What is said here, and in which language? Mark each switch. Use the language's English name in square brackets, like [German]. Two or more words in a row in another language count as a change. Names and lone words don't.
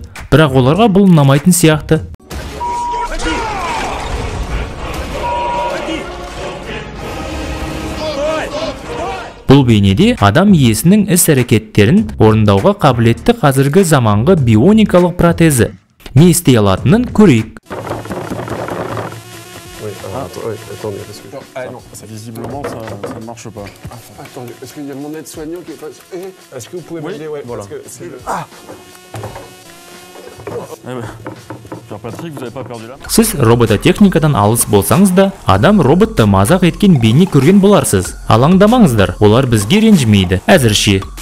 [Kazakh] Бірақ оларға бұл ұнамайтын сияқты. Бұл бейнеде адам иесінің іс-әрекеттерін орындауға қабілетті қазіргі заманғы бионикалық протезі. Не істей алатынын көрейік. [French] Attendez, parce que... non, visiblement, ça ne marche pas. Attendez, est-ce qu'il y a mon aide-soignant qui est pas... Est-ce que vous pouvez m'aider? Ouais, voilà. Parce que c'est le... Patrick, vous avez pas perdu là? [Kazakh] Сіз робототехникадан алыс болсаңыз да, адам роботты мазақ еткен бейне көрген боларсыз. Алаңдамаңыздар, олар бізге ренжімейді, әзірше.